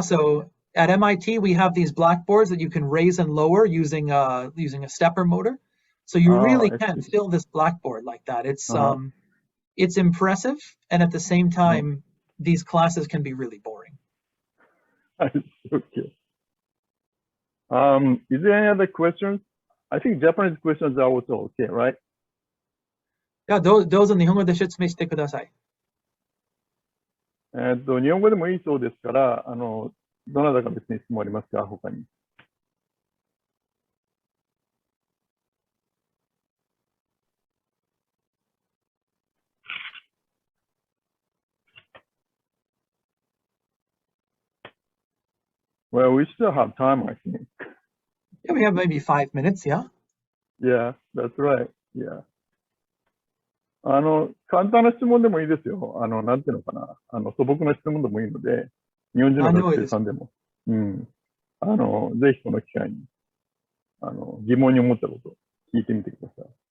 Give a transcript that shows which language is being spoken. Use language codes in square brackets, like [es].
[en] So at MIT, we have these blackboards that you can raise and lower using a stepper motor. So you really can fill this blackboard like that. It's it's impressive, and at the same time, these classes can be really boring. Okay. Is there any other questions? I think Japanese questions are also okay, right? [ja] じゃあどうぞ日本語で説明してください。日本語でもいいそうですから、どなたか別に質問ありますか、他に。 [en] Well, we still have time, I think. Yeah, we have maybe 5 minutes, yeah? Yeah, that's right. Yeah. [ja] 簡単な質問でもいいですよ。なんていうのかな。素朴な質問でもいいので、日本人の学生さんでも。うん。ぜひこの機会に、疑問に思ったことを聞いてみてください。